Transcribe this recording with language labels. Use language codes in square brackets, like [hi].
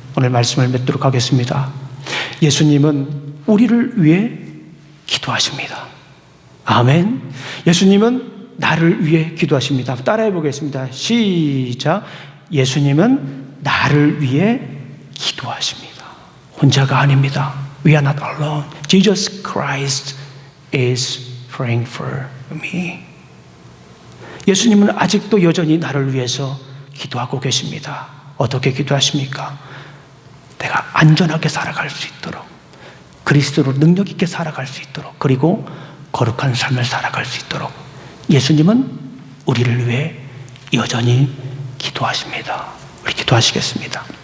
[ko] 오늘 말씀을 맺도록 하겠습니다. 예수님은 우리를 위해 기도하십니다. 아멘. 예수님은 나를 위해 기도하십니다. 따라해 보겠습니다. 시작. 예수님은 나를 위해 기도하십니다. 혼자가 아닙니다. [en] We are not alone. Jesus Christ is praying for me. [ko] 예수님은 아직도 여전히 나를 위해서 기도하고 계십니다. 어떻게 기도하십니까? 내가 안전하게 살아갈 수 있도록, 그리스도로 능력 있게 살아갈 수 있도록, 그리고 거룩한 삶을 살아갈 수 있도록 예수님은 우리를 위해 여전히 기도하십니다. 우리 기도하시겠습니다.